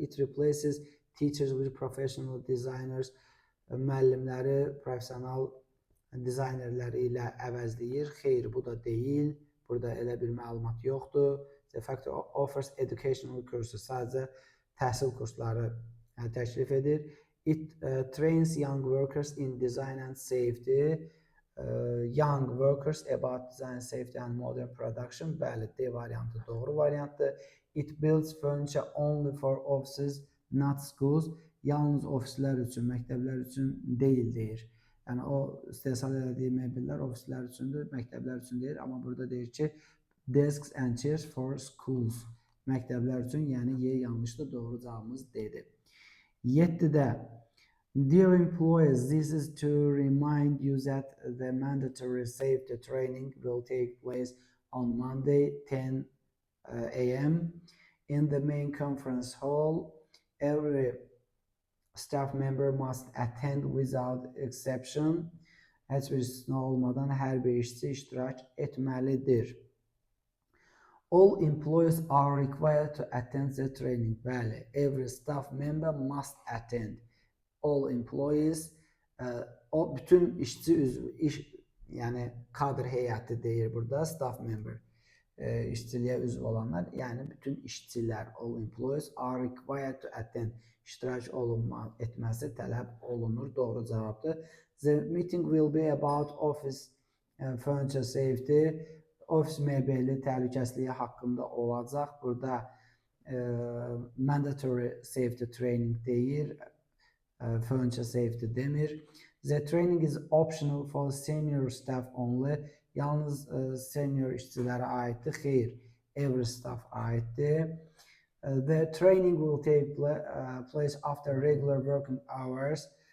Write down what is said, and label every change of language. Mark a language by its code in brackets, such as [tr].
[en] It replaces teachers with professional designers. [az] Müəllimləri professional dizaynerləri ilə əvəzləyir. Xeyr, bu da deyil. Burada elə bir məlumat yoxdur. [en] The factory offers educational courses. [az] Sadəcə təhsil kursları təklif edir. [en] It trains young workers in design and safety. Young workers about design, safety and modern production. [az] Bəli, D variantı doğru variantdır. [en] It builds furniture only for offices, not schools. [az] Yalnız ofislər üçün, məktəblər üçün deyil deyir. Yəni o istehsal elədiyi mebellər ofislər üçündür, məktəblər üçün deyir. Amma burada deyir ki, [en] desks and chairs for schools. [az] Məktəblər üçün, yəni Y yanlışdır, doğru cavabımız D-dir. [en] 7-də dear employees, this is to remind you that the mandatory safety training will take place on Monday 10 a.m. in the main conference hall. Every staff member must attend without exception. [az] Heç bir istisna olmadan hər bir işçi iştirak etməlidir. [en] All employees are required to attend the training. [az] Bəli, [en] every staff member must attend. [az] All employees, o bütün işçi üzvü, yəni kadr heyəti deyir burada, staff member, işçiliyə üzv olanlar, yəni bütün işçilər, [en] all employees are required to attend, [az] iştirak etməsi tələb olunur, doğru cavabdır. [en] The meeting will be about office furniture safety, [az] ofis mebeli təhlükəsizliyi haqqında olacaq. Burada [en] mandatory safety training [az] deyir, furniture safety demir. [en] The training is optional for senior staff only. [az] Yalnız senior işçilərə aiddir. Xeyr, every staff aiddir. [en] The training will take place after regular working hours.